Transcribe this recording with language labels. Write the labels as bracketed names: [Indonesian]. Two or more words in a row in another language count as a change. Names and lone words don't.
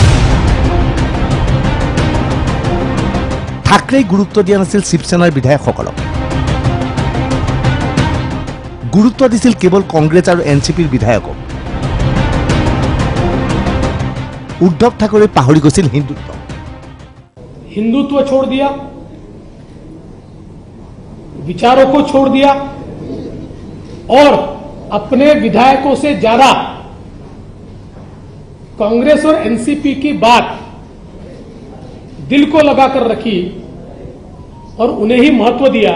[Assamese] ঠাকৰেই গুৰুত্ব দিয়া নাছিল শিৱসেনাৰ বিধায়কসকলক গুৰুত্ব দিছিল কেৱল কংগ্ৰেছ আৰু এনচিপিৰ বিধায়কক উদ্ধৱ ঠাকৰে পাহৰি গৈছিল হিন্দুত্ব [Hindi] हिंदुत्व छोड़ दिया विचारों को छोड़ दिया और अपने विधायकों से ज्यादा कांग्रेस और एनसीपी की बात दिल को लगाकर रखी और उन्हें ही महत्व दिया।